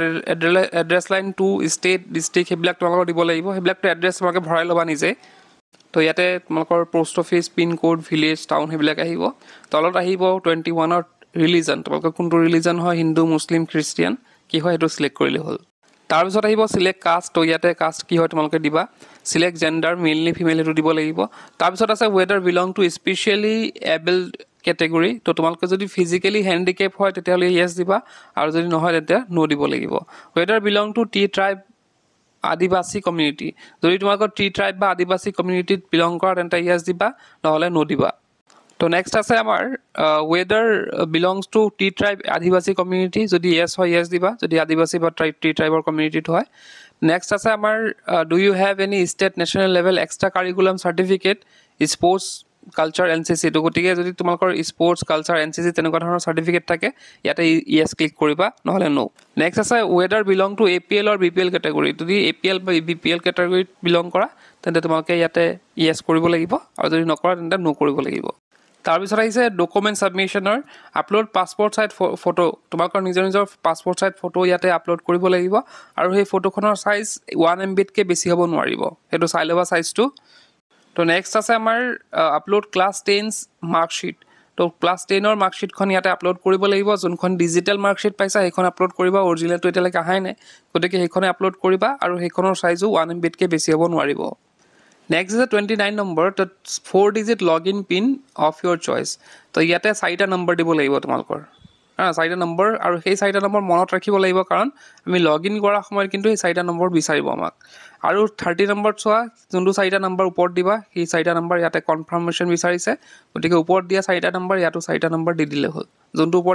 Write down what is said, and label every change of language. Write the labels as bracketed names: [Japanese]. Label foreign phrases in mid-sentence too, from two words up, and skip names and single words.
[Assamese] 1 [English] address line [Assamese] 2 ষ্টেট ডিস্ট্ৰিক্ট সেইবিলাক তোমালোকৰ দিব লাগিব সেইবিলাকটো এড্ৰেছ তোমালোকে ভৰাই ল'বা নিজে তো ইয়াতে তোমালোকৰ [English] post office pin code village town [Assamese] সেইবিলাক আহিব তলত আহিব 21 ৰ ৰিলিজন তোমালোকৰ কোনটো ৰিলিজন হয় হিন্দু মুছলিম খ্ৰীষ্টিয়ান কি হয় এটো সিলেক্ট কৰিলে হ'ল তাৰ পিছত আহিব [English] select caste [Assamese] তো ইয়াতে কাষ্ট কি হয় তোমালোকে দিবা [English] select gender male [Assamese] নে ফিমেল এটো দিব লাগিব তাৰ পিছত আছে [English] whether belong to specially abled category [Assamese] তো তোমালোকে যদি [English] physically handicap [Assamese] হয় তেতিয়াহলে yes দিবা আৰু যদি নহয় তেতিয়া no দিব লাগিব [English] whether belong to T tribe [Assamese] আদিবাসী কমিউনিটি যদি তোমালোকৰ [English] T tribe [Assamese] বা আদিবাসী কমিউনিটিত বিলং কৰা তেন্তে yes দিবা নহলে no দিবা তো নেক্সট আছে আমাৰ [English] whether belongs to T tribe [Assamese] আদিবাসী কমিউনিটি যদি yes হয় yes দিবা যদি আদিবাসী বা টি ট্ৰাইবৰ কমিউনিটিত হয় নেক্সট আছে আমাৰ [English] do you have any state national level extra curriculum certificate sports [Assamese] কালচাৰ এনসিসি তো গটিকে যদি তোমালোকৰ [English] sports culture NCC [Assamese] তেনেকুৱা ধৰণৰ সাৰ্টিফিকেট থাকে ইয়াতে yes ক্লিক কৰিবা নহলে no নেক্সট আছে [English] whether belong to APL or BPL category [Assamese] যদি APL বা [English] BPL category belong [Assamese] কৰা তেন্তে তোমালোকে ইয়াতে yes কৰিব লাগিব আৰু যদি নকৰা তেন্তে no কৰিব লাগিব তাৰ পিছত আহিছে [English] document submission upload passport size photo [Assamese] তোমালোকৰ নিজৰ [English] passport size photo [Assamese] ইয়াতে আপলোড কৰিব লাগিব আৰু সেই ফটোখনৰ সাইজ 1 MB কে বেছি হ'ব নোৱাৰিব হেতু চাই লবা সাইজটো তো নেক্সট আছে আমাৰ আপলোড [English] class 10 marksheet [Assamese] তো ক্লাছ 10 ৰ মাৰ্কশিটখন ইয়াতে আপলোড কৰিব লাগিব যোনখন [English] digital marksheet [Assamese] পাইছা সেইখন আপলোড কৰিবা অৰিজিনেলটো এতিয়ালৈকে আহাই নাই গতিকে সেইখনে আপলোড কৰিবা আৰু সেইখনৰ সাইজো 1 MB কে বেছি হ'ব নোৱাৰিব নেক্সট is 29 নম্বৰ তো [English] 4 digit login pin of your choice [Assamese] তো ইয়াতে 4টা নম্বৰ দিব লাগিব তোমালোকৰ 4টা নম্বৰ আৰু সেই 4টা নম্বৰ মনত ৰাখিব লাগিব কাৰণ আমি লগইন কৰা সময়ত কিন্তু এই 4টা নম্বৰ বিচাৰিব আমাক আৰু 30 নম্বৰ চোৱা যোনটো 4টা নম্বৰ ওপৰত দিবা সেই 4টা নম্বৰ ইয়াতে কনফাৰ্মেশন বিচাৰিছে গতিকে ওপৰত দিয়া 4টা নম্বৰ ইয়াতো 4টা নম্বৰ দি দিলে হ'ল যোনটো ওপৰত